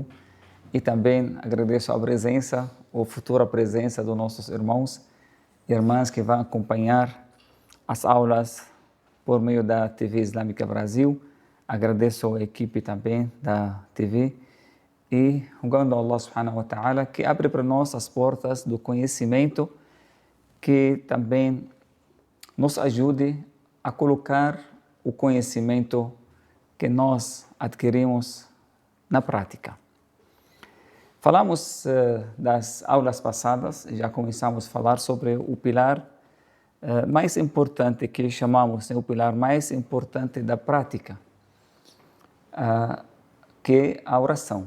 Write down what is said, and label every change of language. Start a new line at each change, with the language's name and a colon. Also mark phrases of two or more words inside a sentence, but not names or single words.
Portuguese: E também agradeço a presença, ou futura presença dos nossos irmãos e irmãs que vão acompanhar as aulas por meio da TV Islâmica Brasil. Agradeço a equipe também da TV e rogando a Allah
Arabic: سبحانه وتعالى
Portuguese: que abre para nós as portas do conhecimento, que também nos ajude a colocar o conhecimento que nós adquirimos na prática. Falamos das aulas passadas, já começamos a falar sobre o pilar mais importante, que chamamos o pilar mais importante da prática, que é a oração.